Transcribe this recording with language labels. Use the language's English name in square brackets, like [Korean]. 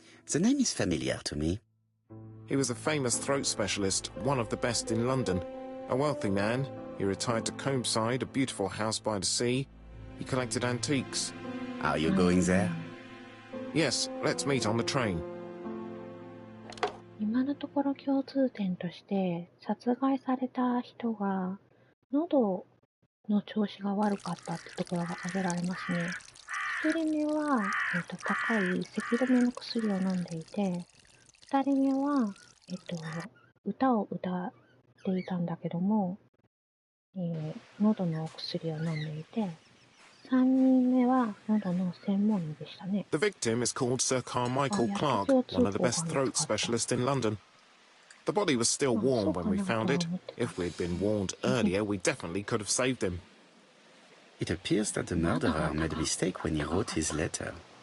[English] The name is familiar to me. He was a famous throat specialist, one of the best in London. A wealthy man, he retired to Combside, a beautiful house by the sea. He collected antiques. Are you going there? Yes, let's meet on the train. [Japanese] 今のところ共通点として殺害された人が喉の調子が悪かったってところが挙げられますね。一人目は、高い咳止めの薬を飲んでいて、二人目は、歌を歌っていたんだけども、喉の薬を飲んでいて、三人目は喉の専門医でしたね。 [English] The victim is called Sir Carmichael Clark, one of the best throat specialists in London. The body was still warm when we found it. If we'd been warned earlier, we definitely could have saved him. It appears that the murderer made a mistake when he wrote his letter.